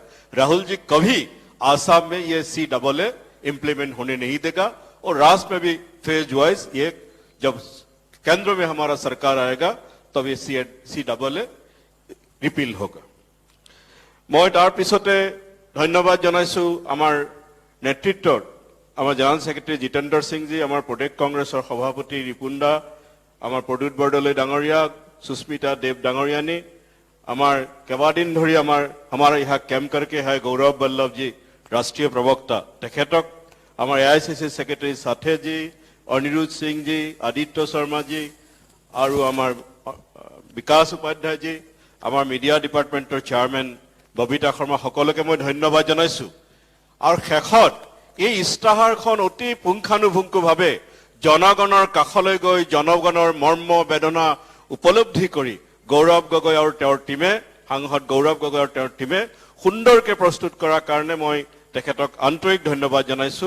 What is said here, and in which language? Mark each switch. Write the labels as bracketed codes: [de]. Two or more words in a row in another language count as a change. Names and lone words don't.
[hi] राहुल जी कभी आसाम में ये CAA इंप्लीमेंट होने नहीं देगा और राष्ट्र में भी [en] phase wise [hi] ये जब केंद्र में हमारा सरकार आएगा तब ये CAA रिपील होगा। [as] मैं তাৰ পিছত ধন্যবাদ জনাইছোঁ আমাৰ নেতৃত্বৰ আমাৰ [en] general secretary [as] जितेंद्र सिंह जी, আমাৰ প্ৰদেশ কংগ্ৰেছৰ সভাপতি ৰিপুণ দা, আমাৰ প্ৰদ্যুৎ বৰদলৈ ডাঙৰীয়া, সুস্মিতা দেৱ ডাঙৰীয়ানী, আমাৰ কেবাদিন ধৰি [hi] हमारा यहाँ कैम्प करके है [as] গৌৰৱ বল্লভ জী ৰাষ্ট্ৰীয় প্ৰৱক্তা, তেখেতক আমাৰ AICC सेक्रेटरी साथे जी, अनिरुद्ध सिंह जी, आदित्य शर्मा जी और आमार विकास उपाध्याय जी, আমাৰ মিডিয়া ডিপাৰ্টমেন্টৰ চেয়াৰমেন ববিতা শৰ্মা, সকলোকে মই ধন্যবাদ জনাইছোঁ। और शेषत এই ইস্তাহাৰখন অতি পুংখানুপুংখভাৱে জনগণৰ কাষলৈ গৈ জনগণৰ মৰ্ম বেদনা উপলব্ধি কৰি গৌৰৱ গগৈ আৰু তেওঁৰ টিমে, সাংসদ গৌৰৱ গগৈ আৰু তেওঁৰ টিমে সুন্দৰকৈ প্ৰস্তুত কৰাৰ কাৰণে মই তেখেতক আন্তৰিক ধন্যবাদ জনাইছো।